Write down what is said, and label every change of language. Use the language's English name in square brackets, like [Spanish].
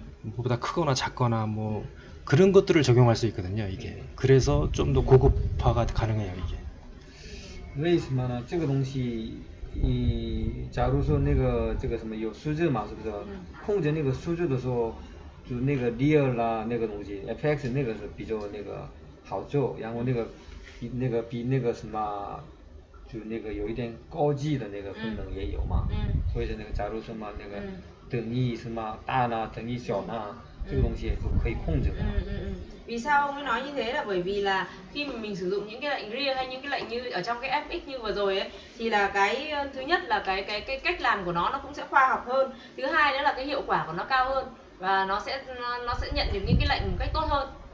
[Korean] 뭐보다 크거나 작거나 뭐 그런 것들을 적용할 수 있거든요. 이게 그래서 좀 더 고급화가 가능해요. 이게. [Chinese] 为什么呢？这个东西，假如说那个这个什么有数字嘛，是不是？控制那个数字的时候，就那个 real 啦那个东西 ，fx 那个是比较那个好做，然后那个比那个什么，就那个有一点高级的那个功能也有嘛。所以说那个假如说嘛那个等于什么大呢，等于小呢，这个东西也是可以控制的。 [Vietnamese] Vì sao ông ấy nói như thế là bởi vì là khi mà mình sử dụng những cái lệnh rear hay những cái lệnh như ở trong cái FX như vừa rồi ấy, thì là cái thứ nhất là cái cách làm của nó cũng sẽ khoa học hơn, thứ hai nữa là cái hiệu quả của nó cao hơn và nó sẽ nhận được những cái lệnh một cách tốt hơn.